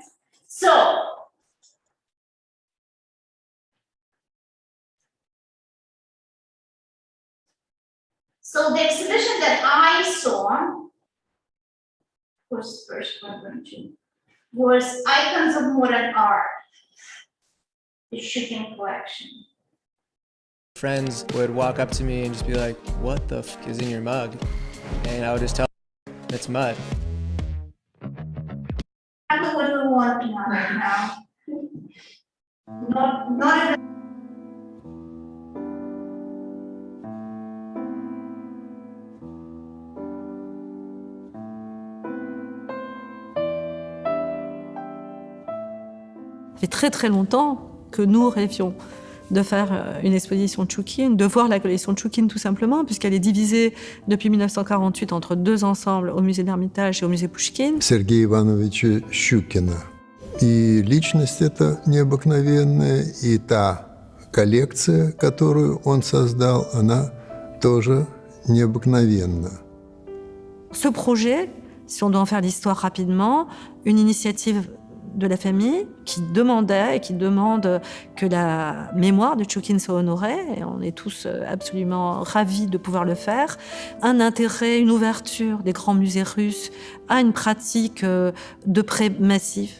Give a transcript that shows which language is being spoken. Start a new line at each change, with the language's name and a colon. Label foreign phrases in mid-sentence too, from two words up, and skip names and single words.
English: So the exhibition that I saw was first one, was Icons of Modern Art, the shipping collection. Friends would walk up to me and just be like, "What the f is in your mug?" And I would just tell them, "It's mud." Exactly what we want to know right now. Not even.
French: Ça fait très très longtemps que nous rêvions de faire une exposition Tchoukine, de voir la collection Tchoukine tout simplement, puisqu'elle est divisée depuis 1948 entre 2 ensembles, au musée d'Ermitage et au musée Пушкин.
Russian: Сергея Ивановича Щукина. И личность эта необыкновенная, и та коллекция, которую он создал, она тоже необыкновенна.
French: Ce projet, si on doit en faire l'histoire rapidement, une initiative de la famille qui demandait et qui demande que la mémoire de Tchoukine soit honorée, et on est tous absolument ravis de pouvoir le faire, un intérêt, une ouverture des grands musées russes à une pratique de prêt massif.